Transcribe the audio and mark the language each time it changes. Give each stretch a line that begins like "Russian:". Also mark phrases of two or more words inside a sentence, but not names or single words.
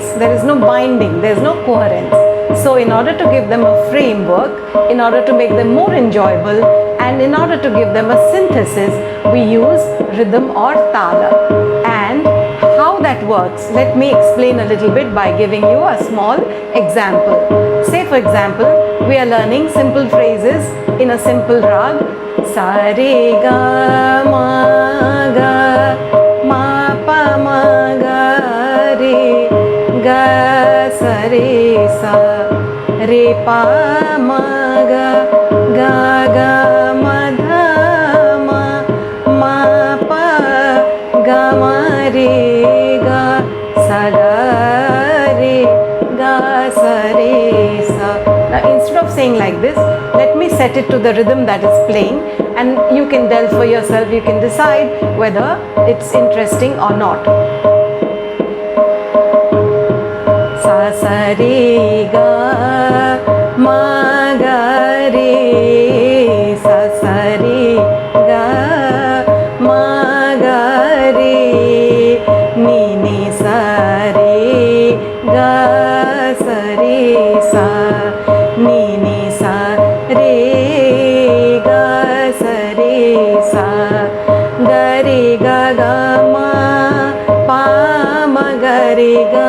English: There is no binding, there is no coherence. So in order to give them a framework, in order to make them more enjoyable, and in order to give them a synthesis, we use rhythm or tala. And how that works, let me explain a little bit by giving you a small example. Say for example, we are learning simple phrases in a simple rag. Sa re ga ma ga ma pa ma ga re ga sa re sa re pa ma ga ma dha ma pa ga ma re ga sa ga re ga sa re sa. Now instead of saying like this, let me set it to the rhythm that is playing, and you can delve for yourself, you can decide whether it's interesting or not. Sa sa re ga ma ga re sa sa re ga ma ga re ni ni sa re ga sa re sa ni ni sa re ga sa re sa ga re ga ma pa ma ga re